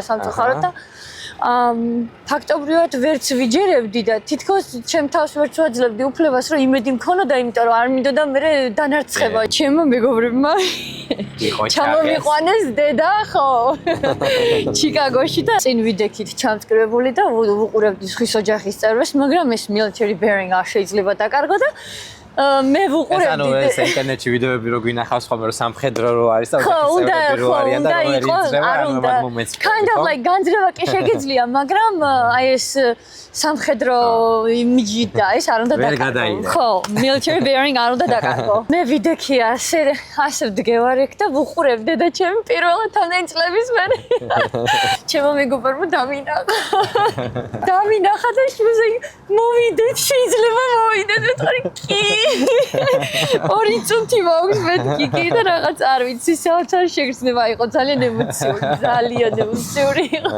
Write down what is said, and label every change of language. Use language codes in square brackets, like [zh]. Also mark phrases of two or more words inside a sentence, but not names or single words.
[ka] სამწუხაროდ და ფაქტობრივად ვერც ვიჯერებდი და თითქოს ჩემ თავს ვერც ვაძლევდი უფლებას რომ იმედი მქონოდა, იმიტომ რომ არ მინდოდა მე დანარცხება ჩემმა მეგობრებმა ჩამომიყვანეს დედა ხო ჩიკაგოში და წინ ვიდექით ჩამწკრივებული და ვუყურებდი სხვის ოჯახის წევრებს, მაგრამ ეს [en] military bearing [ka] არ შეიძლება დაკარგო და მე ვუყურებდი. ანუ ეს ინტერნეტში ვიდეოები რო გვინახავს ხოლმე რომ სამხედრო რო არის და უცებ რო არიან და რომ ეძრება ანუ მაგ მომენტს. [en] Kind of like [ka] განძრევა კი შეგიძლია, მაგრამ აი ეს სამხედრო იმიჯი და ეს არ უნდა დაკარგო. ხო, [en] military bearing [ka] არ უნდა დაკარგო. მე ვიდექი ასე ვდგევარ და ვუყურებდი და ჩემი პირველად ამდენი წლების მერე ჩემო მეგობრებმა დამინახა და შუზე მოვიდეთ, შეიძლება მოვიდეთ, ვთქვი კი ორი წუთი მაქვს მეთქი და რაღაც არ ვიცი საოცარ შეგრძნება იყო ძალიან ემოციური იყო.